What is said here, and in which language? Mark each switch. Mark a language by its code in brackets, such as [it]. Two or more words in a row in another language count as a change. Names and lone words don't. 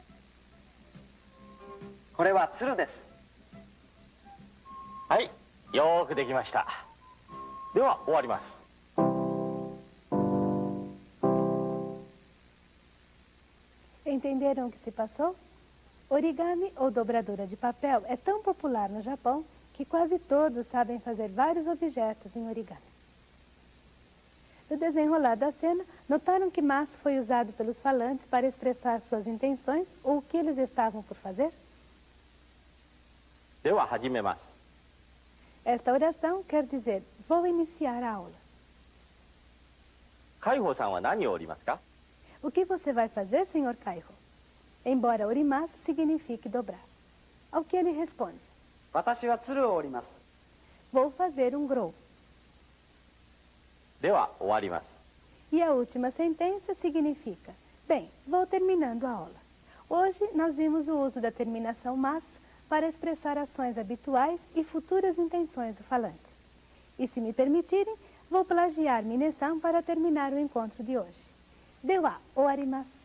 [ja] これは鶴です。はい、よーくできました。では終わります。 [pt] Entenderam o que se passou? Origami ou dobradura de papel é tão popular no Japão que quase todos sabem fazer vários objetos em origami. No desenrolar da cena, notaram que mas foi usado pelos falantes para expressar suas intenções ou o que eles estavam por fazer? [ja] では始めます。 [pt] Esta oração quer dizer, vou iniciar a aula. [ja] 海保さんは何を折りますか？ [pt] O que você vai fazer, senhor Kaiho? Embora orimasu signifique dobrar. Ao que ele responde, [ja] 私は鶴を折ります。 [pt] vou fazer um grou. [ja] では終わります。 [pt] E a última sentença significa, bem, vou terminando a aula. Hoje nós vimos o uso da terminação mas para expressar ações habituais e futuras intenções do falante. E se me permitirem, vou plagiar Minasan para terminar o encontro de hoje.